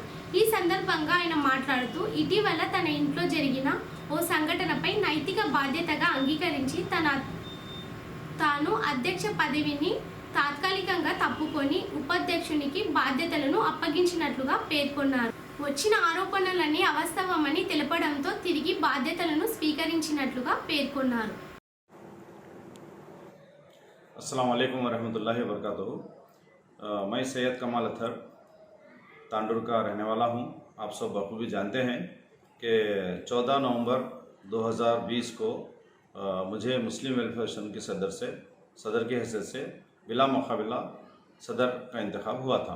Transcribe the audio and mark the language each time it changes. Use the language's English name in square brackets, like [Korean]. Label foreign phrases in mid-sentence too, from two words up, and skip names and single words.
[Telugu] ఈ సందర్భంగా ఆయన మాట్లాడుతూ ఇటీవల తన ఇంట్లో జరిగిన ఓ సంఘటనపై నైతిక బాధ్యతగా అంగీకరించి తాను అధ్యక్ష పదవిని తాత్కాలికంగా తప్పుకొని ఉపాధ్యక్షునికి బాధ్యతలను అప్పగించినట్లుగా పేర్కొన్నారు. వచ్చిన ఆరోపణలన్నీ అవాస్తవమని తెలపడంతో తిరిగి బాధ్యతలను స్వీకరించినట్లుగా పేర్కొన్నారు. [Arabic] السلام عليكم ورحمة الله وبركاته. [Urdu] میں سید کمال اختر تانڈور کا رہنے والا ہوں. آپ سب بخوبی جانتے ہیں کہ 14 نومبر 2020 کو مجھے مسلم ویلفیئر ایسوسی ایشن کے صدر کی حیثیت سے بلا مقابلہ صدر کا انتخاب ہوا تھا.